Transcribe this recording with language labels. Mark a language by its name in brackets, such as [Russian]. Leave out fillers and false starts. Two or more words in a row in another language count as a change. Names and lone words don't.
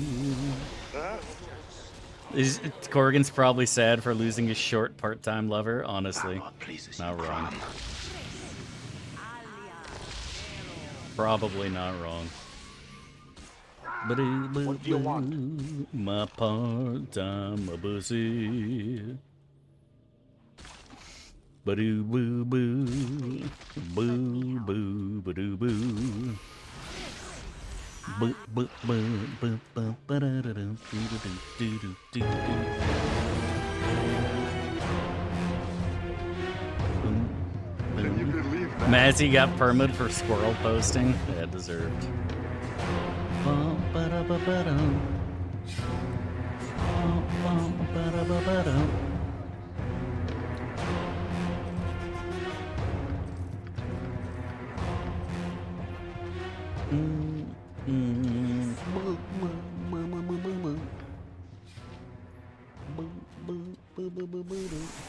[English] Corrigan's probably sad for losing his short part-time lover. Honestly, not wrong. Probably not wrong. What do you want? My part-time pussy. Ba-doo boo boo. Boo boo ba-doo boo. Boo boo boo boo boo ba-da-da-dum, doo-doo-doo-doo-doo-doo. Can you believe that? Mazzy got permit for squirrel posting. Yeah, deserved. Bum, ba-da-ba-ba-dum. Bum, bum, ba-da-ba-ba-dum. Boo, boo, boo, boo, boo, boo, boo. Boo, boo, boo, boo, boo, boo, boo.